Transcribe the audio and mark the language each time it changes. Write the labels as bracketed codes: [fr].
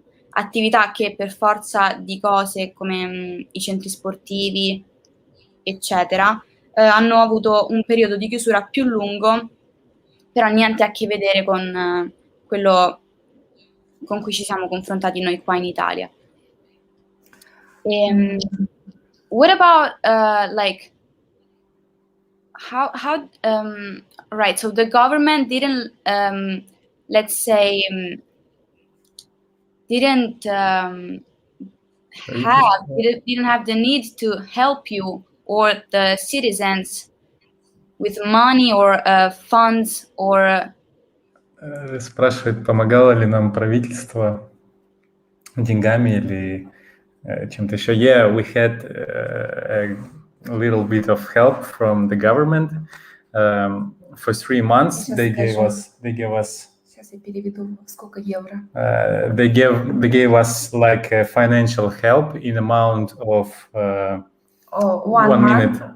[it] attività che per forza di cose come i centri sportivi, eccetera, hanno avuto un periodo di chiusura più lungo, però niente a che vedere con quello con cui ci siamo confrontati noi qua in Italia. [en] What about like how right, so the government didn't let's say didn't have the need to help you or the citizens with money or funds or [ru] спрашивает, помогало ли нам правительство деньгами или чем-то еще. [en] Yeah, we had a little bit of help from the government. For 3 months, they gave us. [ru] Сейчас я переведу, сколько евро. [en] They gave us like a financial help in amount of 1 minute.